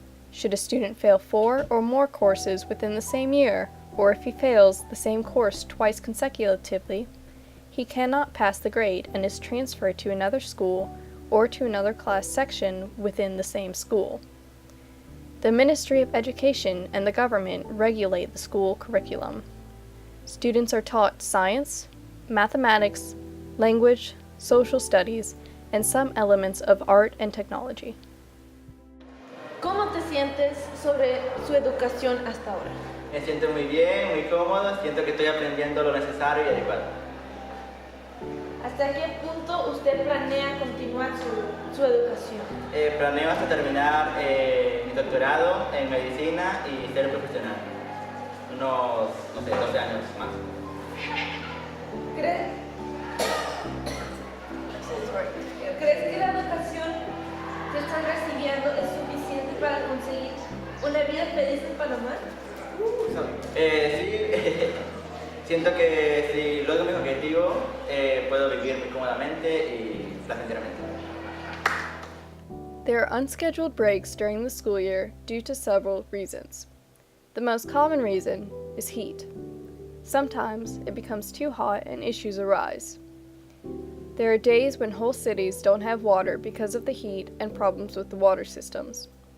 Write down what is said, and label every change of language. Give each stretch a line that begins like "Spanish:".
English: Should a student fail 4 or more courses within the same year, or if he fails the same course twice consecutively, he cannot pass the grade and is transferred to another school or to another class section within the same school. The Ministry of Education and the government regulate the school curriculum. Students are taught science, mathematics, language, social studies, and some elements of art and technology.
Spanish: ¿Cómo te sientes sobre su educación hasta ahora? Me siento muy bien, muy cómodo, siento que estoy aprendiendo lo necesario y adecuado. ¿Hasta qué punto usted planea continuar su educación? Planeo hasta terminar mi doctorado en medicina y ser profesional. Unos, 12 años más. ¿Crees que la educación que estás recibiendo es suficiente para conseguir una vida feliz en Panamá? Sí, siento que si logro mis objetivos, puedo vivir muy cómodamente y placenteramente.
English: There are unscheduled breaks during the school year due to several reasons. The most common reason is heat. Sometimes it becomes too hot and issues arise. There are days when whole cities don't have water because of the heat and problems with the water systems.